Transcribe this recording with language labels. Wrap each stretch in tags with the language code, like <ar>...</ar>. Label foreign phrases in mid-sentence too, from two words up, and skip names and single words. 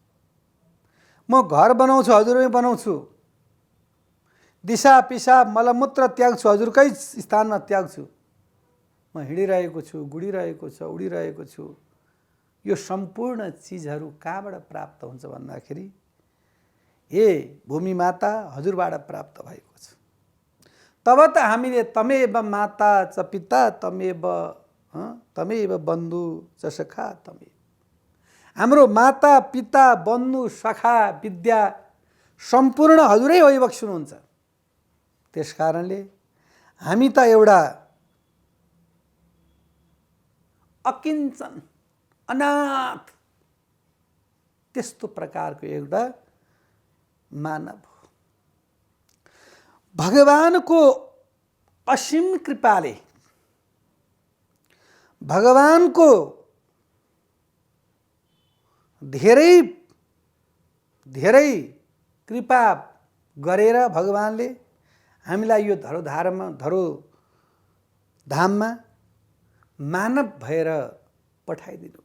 <ne>म घर बनाउँछु, हजुरमै बनाउँछु। दिशा पिसाब मलमूत्र त्याग्छु, हजुरकै स्थानमा त्याग्छु। म हिँडिरहेको छु, गुडिरहेको छु, उडिरहेको छु। यो सम्पूर्ण चिजहरू कहाँबाट प्राप्त हुन्छ भन्दाखेरि हे भूमि माता, हजुरबाट प्राप्त भएको छ। तब त हामीले</ne> <sa>तमेव माता च पिता तमेव बन्धु च सखा तमेव।</sa> <ne>हाम्रो माता पिता बन्धु सखा विद्या सम्पूर्ण हजुरै भइबक्सुनुहुन्छ। त्यस कारणले हामी त एउटा अकिञ्चन अनाथ त्यस्तो प्रकारको एउटा मानव हो। भगवानको असीम कृपाले, भगवानको धेरै धेरै कृपा गरेर भगवानले हामीलाई यो धरोधाममा मानव भएर पठाइदिनु।</ne>